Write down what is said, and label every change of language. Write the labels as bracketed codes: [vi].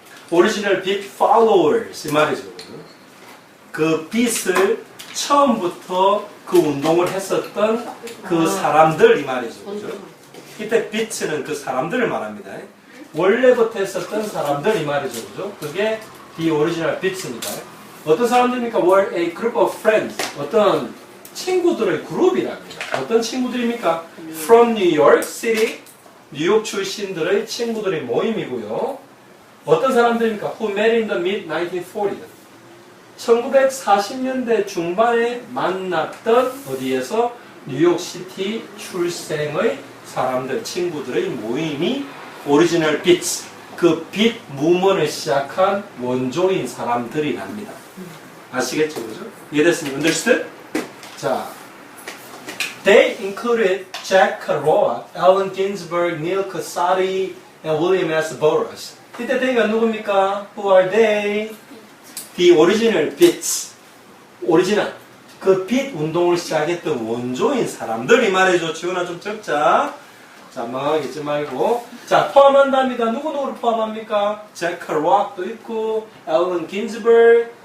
[ko] 오리지널 비트 followers 이 말이죠. 그 비트를 처음부터 그 운동을 했었던 그 사람들 이 말이죠. 그죠? 이때 비트는 그 사람들을 말합니다. 원래부터 했었던 사람들 이 말이죠. 그죠? 그게 [en] the original beats [ko] 입니다. 어떤 사람들입니까? [en] were a group of friends. [ko] 어떤 친구들의 그룹이랍니다. 어떤 친구들입니까? [en] from New York City. [ko] 뉴욕 출신들의 친구들의 모임이고요. 어떤 사람들입니까? [en] who met in the mid-1940s. [ko] 1940년대 중반에 만났던 어디에서 뉴욕시티 출생의 사람들, 친구들의 모임이 오리지널 비트, 그 빛 무먼을 시작한 원조인 사람들이랍니다. 아시겠죠? 그죠? 이해됐습니까? Understood? [en] 자, they included Jack Kerouac, Allen Ginsberg, Neil Cassaty, and William S. Burroughs. [ko] 이때 they가 누굽니까? [en] Who are they? The original beats. 오리지널. [ko] 그 빛 운동을 시작했던 원조인 사람들이 말해줘. 지훈아 좀 적자. 자, 망하겠지 말고. 자, 포함한답니다. 누구누구를 포함합니까? 잭 커락도 있고, 앨런 긴즈버그.